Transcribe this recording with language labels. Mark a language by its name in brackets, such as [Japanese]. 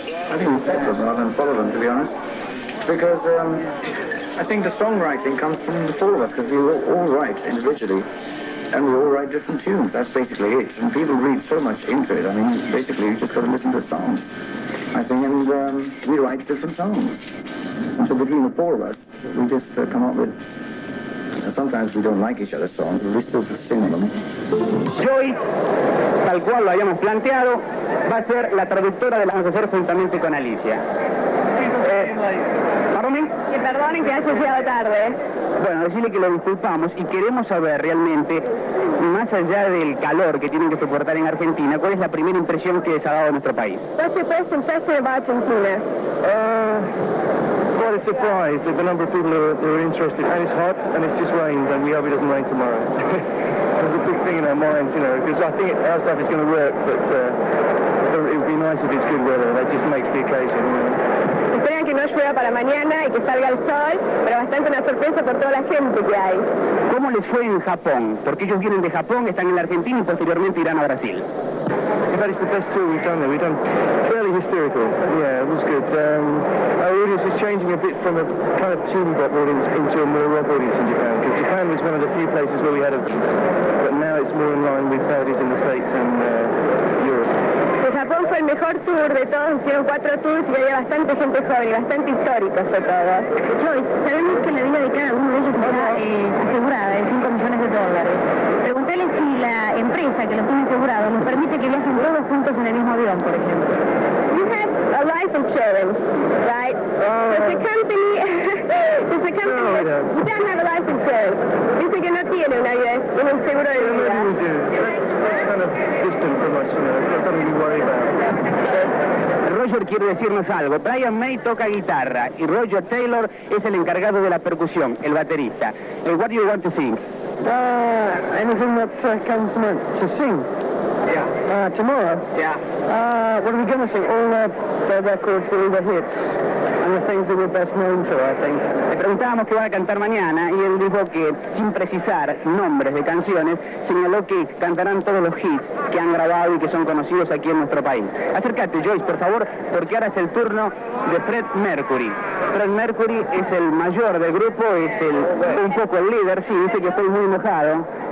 [English] I think we set them rather than follow them, to be honest. Because I think the songwriting comes from the four of us, because we all write individually, and we all write different tunes. That's basically it. And people read so much into it. I mean, basically, you just got to listen to songs. I think, and we write different songs. And so between the four of us, we just come up with... Sometimes we don't like each other's songs, but we still sing them. [Spanish] Joyce, tal cual lo habíamos planteado, va a ser la traductora de la vamos a hacer juntamente con Alicia. ¿Perdón? Que perdonen que haya llegado tarde. Bueno, decirle que lo disculpamos y queremos saber realmente, más allá del calor que tienen que soportar en Argentina, ¿cuál es la primera impresión que les ha dado nuestro país? [English] What's your first impression about Argentina? Quite a surprise that the number of people who are interested, and it's hot and it's just rained and we hope it doesn't rain tomorrow. There's a big thing in our minds, you know, because I think our stuff is going to work, but it would be nice if it's good weather. That just makes the occasion, you know. [Spanish] Esperan que no llueva para mañana y que salga el sol, pero bastante una sorpresa por toda la gente que hay. ¿Cómo les fue en Japón? Porque ellos vienen de Japón, están en la Argentina y posteriormente irán a Brasil. [English] That is the best tour we've done there. We've done fairly hysterical. Yeah, it was good. Our audience is changing a bit from a kind of teen pop audience into a more rock audience in Japan, because Japan was one of the few places where we had a beat, but now it's more in line with how it is in the States and Europe. [Spanish] Japón fue el mejor tour de todos, hicieron 4 tours y había bastante gente joven y bastante histórica sobre todo. Joyce, sabemos que la vida de cada uno de ellos está asegurada en $5 millones. Preguntale si la empresa que los tiene asegurados les permite que viajen todos juntos en el mismo avión, por ejemplo. [English] You have a life insurance, right? Does the company... You don't have a life insurance. [Spanish] Dice que no tiene un seguro de vida. [English] Kind of distant from us, you know, it's not something we worry about. [Spanish] Roger quiere decirnos algo. Brian May toca guitarra y Roger Taylor es el encargado de la percusión, el baterista. [English] What do you want to sing? Anything that comes to sing. Yeah. Tomorrow? Yeah. What are we going to sing? All the records, all the hits, and the things that we're best known for, I think. [Spanish] Le preguntábamos qué va a cantar mañana y él dijo que, sin precisar nombres de canciones, señaló que cantarán todos los hits que han grabado y que son conocidos aquí en nuestro país. Acércate, Joyce, por favor, porque ahora es el turno de Fred Mercury. Fred Mercury es el mayor del grupo, es un poco el líder, sí, dice que estoy muy enojado.